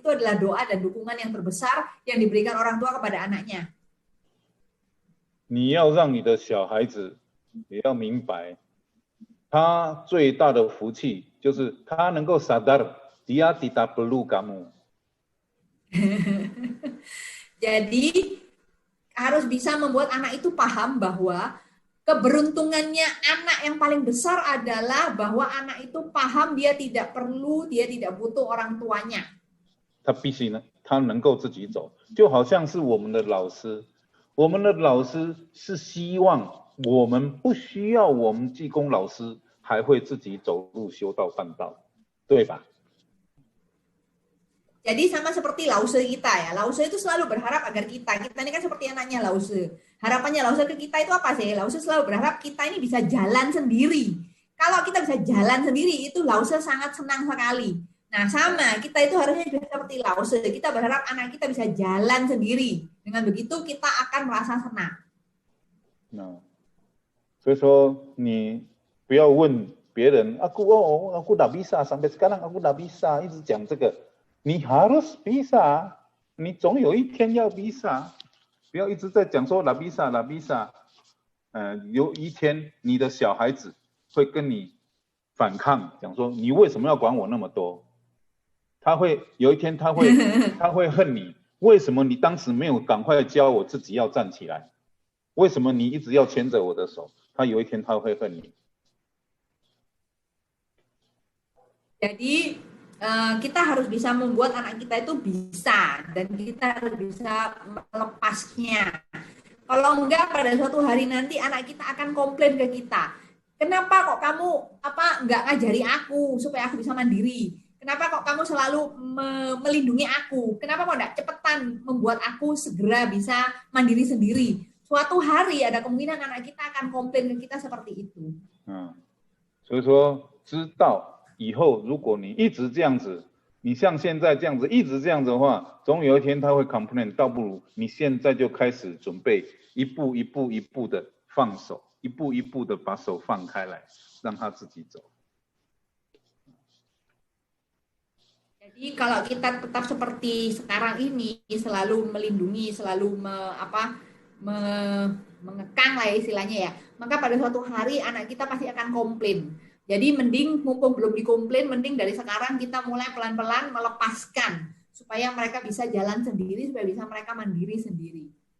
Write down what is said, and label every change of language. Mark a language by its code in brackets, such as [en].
[id] Itu adalah doa dan dukungan yang terbesar yang diberikan orang tua kepada anaknya. [zh] 你要让你的小孩子也要明白，他最大的福气就是他能够 [id] sadar dia tidak perlu kamu。 Jadi harus bisa membuat anak itu paham bahwa keberuntungannya anak yang paling besar adalah bahwa anak itu paham dia tidak perlu, dia tidak butuh orang tuanya. [zh] 他必须呢，他能够自己走，就好像是我们的老师，我们的老师是希望我们不需要我们技工老师还会自己走路修道办道，对吧？ [id] Jadi sama seperti lause kita ya. Lause itu selalu berharap agar kita ini kan seperti anaknya lause. Harapannya lause ke kita itu apa sih? Lause selalu berharap kita ini bisa jalan sendiri. Kalau kita bisa jalan sendiri itu lause sangat senang sekali. Nah sama, kita itu harusnya juga seperti lause. Kita berharap anak kita bisa jalan sendiri. Dengan begitu kita akan merasa senang. [zh] Nah, 所以说你不要问别人， [id] aku dah bisa sampai sekarang aku dah bisa， [zh] 一直讲这个。你 [id] harus bisa， [zh] 你总有一天要 [id] bisa， [zh] 不要一直在讲说 [id] la bisa la bisa， [zh] 有一天你的小孩子会跟你反抗，讲说你为什么要管我那么多？有一天他会恨你，为什么你当时没有赶快教我自己要站起来？为什么你一直要牵着我的手？他有一天他会恨你。 [id] Jadi kita harus bisa membuat anak kita itu bisa dan kita harus bisa melepasnya. Kalau enggak pada suatu hari nanti anak kita akan komplain ke kita. Kenapa kok kamu enggak ngajari aku supaya aku bisa mandiri? Kenapa kok kamu selalu melindungi aku? Kenapa kok enggak cepetan membuat aku segera bisa mandiri sendiri? Suatu hari ada kemungkinan anak kita akan komplain ke kita seperti itu. [zh] 所以说知道。以后如果你一直这样子，你像现在这样子一直这样子的话，总有一天他会 complain， 倒不如你现在就开始准备，一步一步的放手，一步一步的把手放开来，让他自己走。 [id] Jadi kalau kita tetap seperti sekarang ini selalu melindungi, selalu mengekang lah istilahnya ya, maka pada suatu hari anak kita pasti akan komplain. Jadi mending mumpung belum dikomplain, mending dari sekarang kita mulai pelan-pelan melepaskan supaya mereka bisa jalan sendiri, supaya bisa mereka mandiri sendiri.